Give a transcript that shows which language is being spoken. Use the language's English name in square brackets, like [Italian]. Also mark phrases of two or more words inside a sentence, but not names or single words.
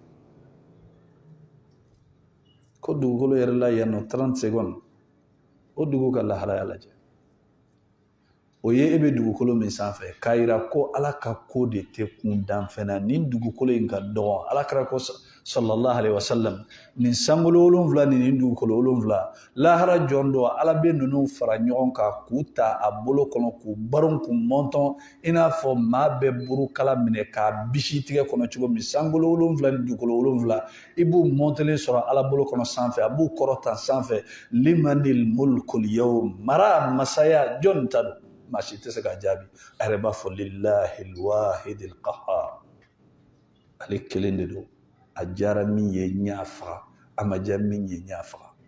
[Bambara] ko dugukolo yɛrɛ la yan nɔ 30 secondes o dugu ka lahalaya lajɛ o ye e bɛ dugukolo min sanfɛ k'a yira ko ala ka ko de tɛ kun dan fɛnɛ nin dugukolo in ka dɔgɔ ala kɛra ko [Arabic] صلى الله عليه وسلم [Bambara] nin sankolo 7 nin dugukolo 7 lahara jɔn dɔ ala bɛ ninnu fara ɲɔgɔn kan k'u ta a bolo kɔnɔ k'u baron k'u mɔntɔn i n'a fɔ maa bɛ burukala minɛ k'a bisi tigɛ kɔnɔ cogo min sankolo 7 ni dugukolo 7 i b'u mɔntelen sɔrɔ ala bolo kɔnɔ sanfɛ a b'u kɔrɔta sanfɛ [Arabic] لمن الملك اليوم [Bambara] mara masaya jɔn ta don maa si tɛ se ka jaabi a yɛrɛ b'a fɔ [Arabic] لله الواحد القهار [Bambara] ale kelen de don a jara min ye ɲa faga a ma ja min ye ɲa faga